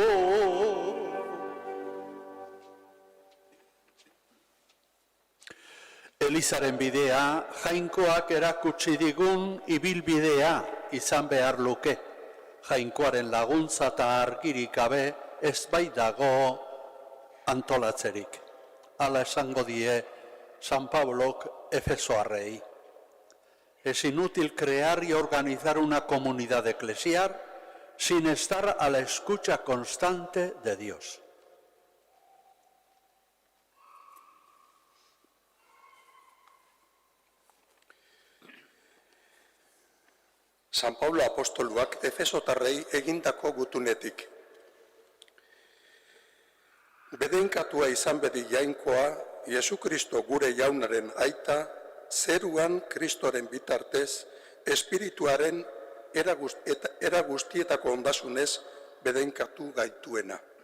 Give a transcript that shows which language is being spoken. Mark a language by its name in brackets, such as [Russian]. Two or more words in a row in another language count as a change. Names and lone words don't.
[Basque] Elizaren bidea, jainkoak erakutsi digun ibilbidea izan behar luke. Jainkoaren laguntza eta argirik gabe ez baitago antolatzerik. Hala esango die San Pablok Efesoarrei. [Spanish] Es inútil crear y organizar una comunidad eclesial sin estar a la escucha constante de Dios. [Basque] San Paulo apostoluak Efesotarrei egindako gutunetik. Bedenkatua izan bedi jainkoa, Jesu Kristo gure jaunaren aita, zeruan Kristoren bitartez, espirituaren era guztietako ondasunez bedenkatu gaituena.